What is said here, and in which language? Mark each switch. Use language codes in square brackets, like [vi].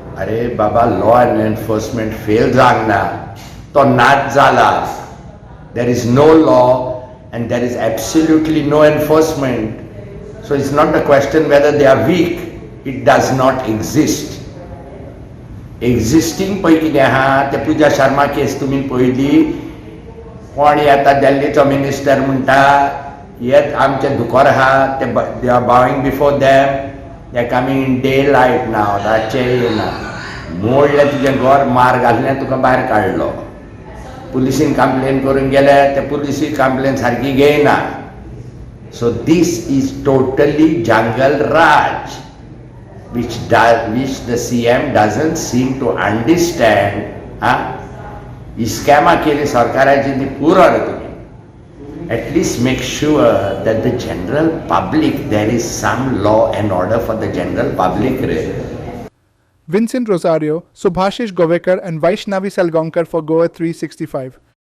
[en] अरे बाबा law and enforcement fail [gom] जावंक ना तो नाच जाला [en] There is no law and there is absolutely no enforcement. So it's not a question whether they are weak, it does not exist. [gom] Existing Pai कितें आहा ते पूजा शर्मा केस तुमी पळयली कोण येता दिल्लीचो मिनिस्टर म्हणटा येत आमचे दुकोर आहा ते [en] they are bowing before them they coming in daylight [gom] नाव रातचे येना मोडले तुजें घर मार घाललें तुका भायर काडलो पुलिसीन कंप्लेन करून गेले ते पुलिसी कंप्लेन सारकी घेयना [en] So this is totally jungle raj which the CM doesn't seem to understand. [gom] ही स्कॅमां केली सरकाराची ती पुरर तुम्ही [en] at least make sure that the general public there is some law and order for the general public. Vincent Rosario, Subhashish Govekar and Vaishnavi Salgaonkar for GOA365.